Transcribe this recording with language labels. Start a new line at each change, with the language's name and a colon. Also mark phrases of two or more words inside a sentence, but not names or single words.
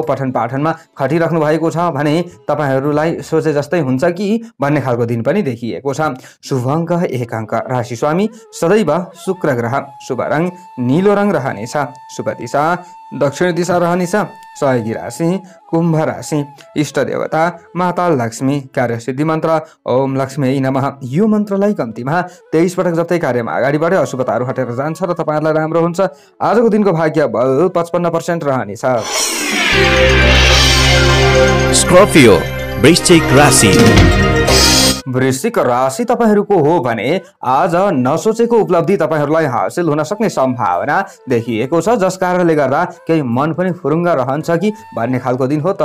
Nepali: पठन पाठनमा खटिराख्नु भएको छ भने तपाईहरूलाई सोचे जस्तै हुन्छ कि भन्ने खालको दिन पनि देखिएको छ। शुभ अङ्क 1 अङ्क। राशि स्वामी सदैव शुक्र ग्रह। शुभ रङ नीलो रङ रहनेछ। शुभ दिशा दक्षिण दिशा रहनेछ। सहयोगी राशि कुम्भ राशि। इष्ट देवता माता लक्ष्मी। कार्यसिद्धि मन्त्र
Sanskrit: ओम लक्ष्मी नमः।
Nepali: यो मन्त्रलाई कम्तीमा 23 पटक जप्दै कार्यमा अगाडि बढे अशुभताहरू हटेर जान्छ र तपाईहरूलाई राम्रो हुन्छ। आजको दिनको भाग्य बल 55% रहनेछ। स्कर्पियो वृश्चिक राशि। वृश्चिक राशि तपाईहरूको हो भने आज नसोचेको उपलब्धि तपाईहरूलाई हासिल हुन सक्ने सम्भावना देखिएको छ, जस कारणले गर्दा केही मन पनि फुरुङ्ग रहन्छ कि भन्ने खालको दिन हो।